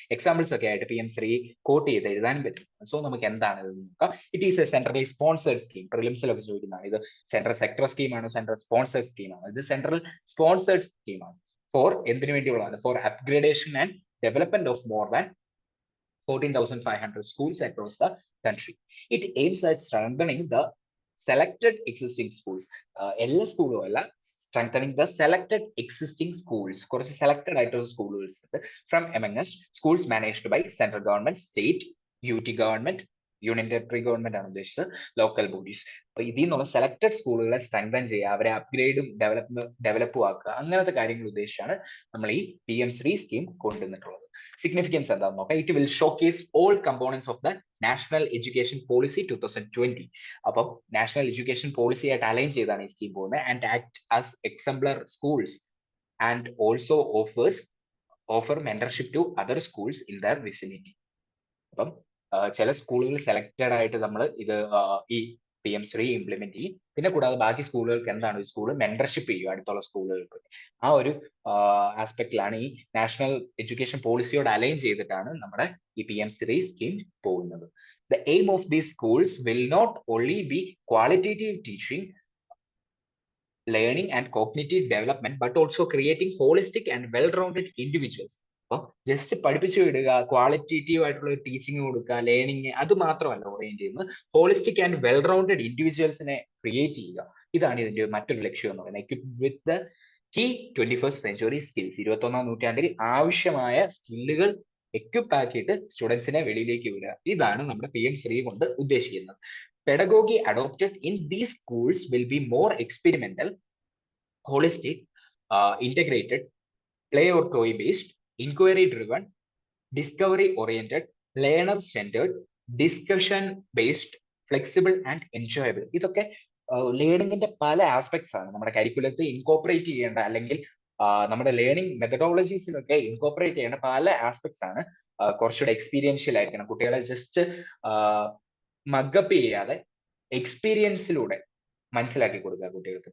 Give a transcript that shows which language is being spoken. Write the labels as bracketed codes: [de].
[ml] Examples ഒക്കെ ആയിട്ട് PM Shri coat ചെയ്ത് എഴുതാനും പറ്റും. സോ നമുക്ക് എന്താണ് ഇത് നോക്കാം. It is A centrally sponsored scheme. പ്രിലിംസിലൊക്കെ ചോദിക്കുന്നതാണ് ഇത് സെൻട്രൽ സെക്ടർ സ്കീമാണോ സെൻട്രൽ സ്പോൺസേഡ് സ്കീമാണോ. ഇത് സെൻട്രൽ സ്പോൺസേഡ് സ്കീമാണ്. ഫോർ എന്തിനു വേണ്ടിയുള്ളതാണ്? [en] For upgradation and development of more than 14,500 schools across the country. It aims at strengthening the selected existing schools. [ml] എല്ലാ സ്കൂളും അല്ല, [en] strengthening the selected existing schools. [ml] കുറച്ച് selected ആയിട്ടുള്ള സ്കൂളുകൾ [en] from amongst schools managed by central government, state, UT government, [ml] union territory government ആണ് ഉദ്ദേശിച്ചത്, local bodies. അപ്പൊ ഇതിൽ നിന്നുള്ള സെലക്ടഡ് സ്കൂളുകളെ സ്ട്രെങ്തൻ ചെയ്യുക, അവരെ അപ്ഗ്രേഡും ഡെവലപ്പും ആക്കുക, അങ്ങനത്തെ കാര്യങ്ങൾ ഉദ്ദേശിച്ചാണ് നമ്മൾ ഈ PM ശ്രീ സ്കീം കൊണ്ടുവന്നിട്ടുള്ളത്. സിഗ്നിഫിക്കൻസ് എന്താണെന്ന് നോക്കാം. [en] It will showcase all components of the national education policy 2020. [ml] അപ്പം നാഷണൽ എഡ്യൂക്കേഷൻ പോളിസി ആയിട്ട് അലൈൻ ചെയ്താണ് ഈ സ്കീം പോകുന്നത്. [en] And act as exemplar schools and also offer mentorship to other schools in their vicinity. [ml] അപ്പം ചില സ്കൂളുകൾ സെലക്റ്റഡ് ആയിട്ട് നമ്മൾ ഇത് ഈ PM ശ്രീ ഇംപ്ലിമെന്റ് ചെയ്യും. പിന്നെ കൂടാതെ ബാക്കി സ്കൂളുകൾക്ക് എന്താണ്, ഈ സ്കൂൾ മെന്റർഷിപ്പ് ചെയ്യും അടുത്തുള്ള സ്കൂളുകൾക്ക്. ആ ഒരു ആസ്പെക്റ്റിലാണ് ഈ നാഷണൽ എഡ്യൂക്കേഷൻ പോളിസിയോട് അലൈൻ ചെയ്തിട്ടാണ് നമ്മുടെ ഈ PM ശ്രീ സ്കീം പോകുന്നത്. [en] The aim of these schools will not only be qualitative teaching, learning and cognitive development, but also creating holistic and well-rounded individuals. [ml] അപ്പോൾ ജസ്റ്റ് പഠിപ്പിച്ചു വിടുക, ക്വാളിറ്റേറ്റീവ് ആയിട്ടുള്ള ടീച്ചിങ് കൊടുക്കുക, ലേണിംഗ്, അത് മാത്രമല്ല ഓറിയന്റ് ചെയ്യുന്നത്, holistic and well rounded ഇൻഡിവിജ്വൽസിനെ create ചെയ്യുക. ഇതാണ് ഇതിന്റെ മറ്റൊരു ലക്ഷ്യം എന്ന് പറയുന്നത്. [en] Equip with the key 21st century skills. [ml] 21ാം നൂറ്റാണ്ടിൽ ആവശ്യമായ സ്കില്ലുകൾ എക്വിപ്പ് ആക്കിയിട്ട് സ്റ്റുഡൻസിനെ വെളിയിലേക്ക് വിടുക. ഇതാണ് നമ്മുടെ PM ശ്രീ കൊണ്ട് ഉദ്ദേശിക്കുന്നത്. [en] Pedagogy adopted in these schools will be more experimental, holistic, integrated, play or toy based, inquiry driven, discovery oriented, learner centered, discussion based, flexible and enjoyable. [ml] ഇതൊക്കെ ലേണിംഗിന്റെ പല ആസ്പെക്ട്സ് ആണ് നമ്മുടെ കരിക്കുലത്തിൽ ഇൻകോപ്പറേറ്റ് ചെയ്യേണ്ട, അല്ലെങ്കിൽ നമ്മുടെ ലേണിംഗ് മെത്തഡോളജീസിലൊക്കെ ഇൻകോപ്പറേറ്റ് ചെയ്യേണ്ട പല ആസ്പെക്ട്സ് ആണ്. കുറച്ചുകൂടെ എക്സ്പീരിയൻഷ്യൽ ആയിരിക്കണം. കുട്ടികളെ ജസ്റ്റ് മഗപ്പ് ചെയ്യാതെ എക്സ്പീരിയൻസിലൂടെ മനസ്സിലാക്കി കൊടുക്കുക കുട്ടികൾക്ക്.